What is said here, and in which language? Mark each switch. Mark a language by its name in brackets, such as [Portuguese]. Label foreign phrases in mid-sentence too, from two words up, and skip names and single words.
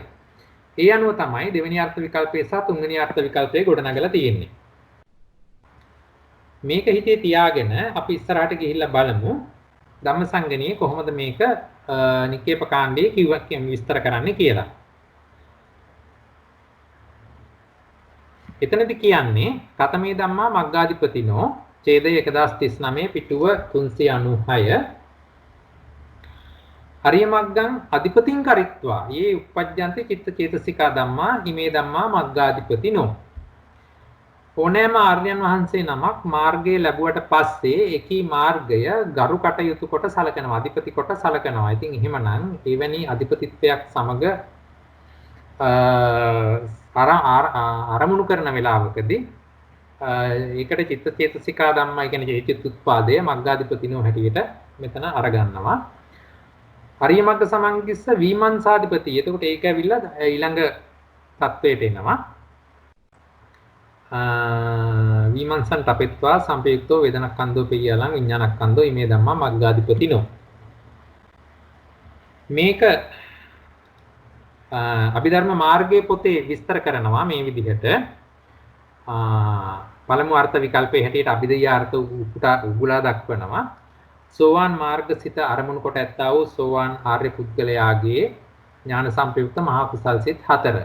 [Sinhala] ඒ අනුව තමයි දෙවෙනි අර්ථ විකල්පයේ සහ තුන්වෙනි අර්ථ විකල්පයේ ගොඩනගලා තියෙන්නේ. මේක හිතේ තියාගෙන අපි ඉස්සරහට ගිහිල්ලා බලමු ධම්මසංගණියේ කොහොමද මේක නිකේප කාණ්ඩයේ විස්තර කරන්නේ කියලා. එතනදි කියන්නේ [Pali] කතමේ ධම්මා මග්ගාධිපතිනෝ [Sinhala] ඡේදය 1039 පිටුව 396 [Pali] අරිය මග්ගං අධිපතින් කරිත්වා යේ උප්පජ්ජන්ති චිත්ත චේතසිකා ධම්මා හිමේ ධම්මා මග්ගාධිපතිනෝ. [Sinhala] ඕනෑම ආර්යයන් වහන්සේ නමක් මාර්ගය ලැබුවට පස්සේ එකී මාර්ගය ගරු කටයුතු කොට සලකනවා, අධිපති කොට සලකනවා. ඉතින් එහෙමනම් එවැනි අධිපතිත්වයක් සමග අරමුණු කරන වෙලාවකදී ඒකට චිත්ත චේතසිකා ධම්මයි කියන්නේ චිත්ත උත්පාදය මග්ගාධිපතිනෝ හැටියට මෙතන අරගන්නවා. [Pali] හරිය මග්ග සමංගිස්ස විමංසාධිපති. [Sinhala] එතකොට ඒක ඇවිල්ලා ඊළඟ තත්වයට එනවා. [Pali] විමංසන් තපෙත්වා සම්පයුක්තෝ වේදනක්ඛන්தோ පියලං විඥානක්ඛන්தோ ඉමේ ධම්මා මග්ගාධිපතිනෝ. [Sinhala] මේක අභිධර්ම මාර්ගයේ පොතේ විස්තර කරනවා මේ විදිහට. පළමු අර්ථ විකල්පයේ හැටියට අභිධර්යාර්ථ උගුලා දක්වනවා. සෝවාන් මාර්ගසිත අරමුණු කොට ඇත්තා වූ සෝවාන් ආර්ය පුද්ගලයාගේ ඥාන සම්පයුක්ත මහා කුසල් සිත් 4.